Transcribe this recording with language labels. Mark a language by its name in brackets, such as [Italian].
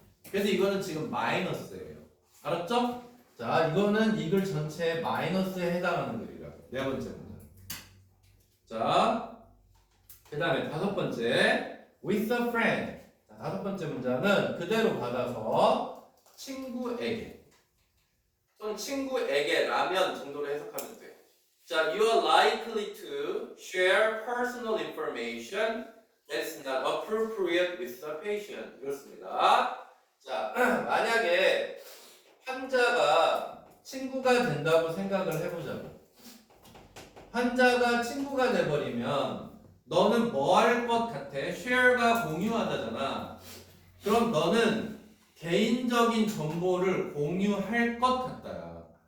[Korean] 그래서 이거는 지금 마이너스예요. 알았죠? 자, 이거는 이 글 전체의 마이너스에 해당하는 글이라고. 네 번째 문장. 자, 그 다음에 다섯 번째 [English] with a friend. [Korean] 자, 다섯 번째 문장은 그대로 받아서 친구에게 또는 친구에게라면 정도로 해석하면 돼. [English] 자, you are likely to share personal information that's not appropriate with the patient. [Korean] 이렇습니다. 자, 만약에 환자가 친구가 된다고 생각을 해보자고. 환자가 친구가 돼버리면 너는 뭐 할 것 같아? share가 공유하다잖아. 그럼 너는 개인적인 정보를 공유할 것 같다야.